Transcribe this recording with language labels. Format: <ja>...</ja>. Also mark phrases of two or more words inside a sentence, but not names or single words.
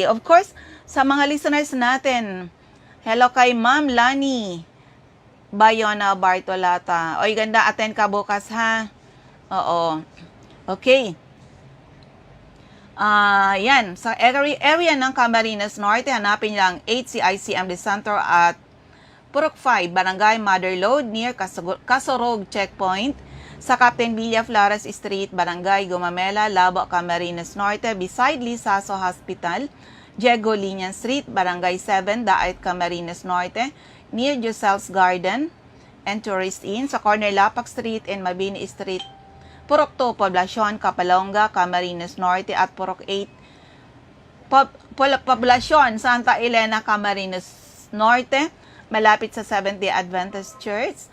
<en>Of course,</en> <tl>sa mga listeners natin, hello kay Ma'am Lani Bayona Bartolata. Oy, ganda, attend ka bukas ha. Oo. Okay. Yan, sa area ng Camarines Norte, hanapin lang HCICMD Center at Purok 5, Barangay Mother Lode, near Casorog Checkpoint, sa Captain Villa Flores Street, Barangay Gumamela, Labo, Camarines Norte,</tl> <en>beside Lisaso Hospital,</en> <tl>Diego Linian Street, Barangay 7, Daet, Camarines Norte, near Josel's Garden and Tourist Inn, sa corner Lapak Street and Mabini Street, Purok 2, Poblacion, Kapalonga, Camarines Norte, at Purok 8, Poblacion, Santa Elena, Camarines Norte, malapit sa Seventh-day Adventist Church.</tl>